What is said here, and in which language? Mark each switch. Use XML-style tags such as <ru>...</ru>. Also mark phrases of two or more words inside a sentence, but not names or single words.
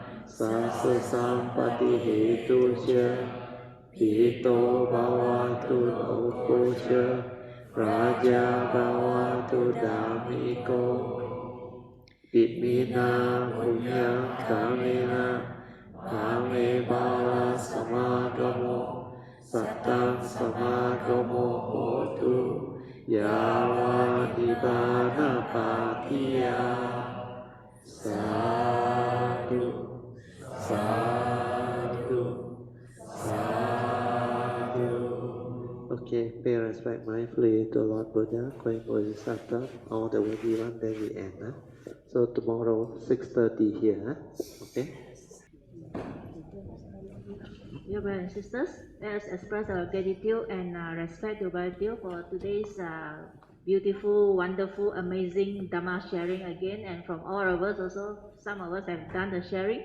<pi>Sasa Sampati Hetusya Pito Bhavatu Lokocha Raja Bhavatu Damiko Itmina Punya Kamina Ame Bala Samagamo Satang Samagamo Hotu Yava Nibbana Patiya Sadhu Sadhu Sadhu</pi> <en>Okay, pay respect mindfully to Lord Buddha, Queen Bodhisattva, all the worthy one, then we end. So tomorrow, 6:30 here. Okay? Dear brothers and sisters, let us express our gratitude and respect to Brother for today's beautiful, wonderful, amazing Dhamma sharing again, and from all of us also, some of us have done the sharing.</en>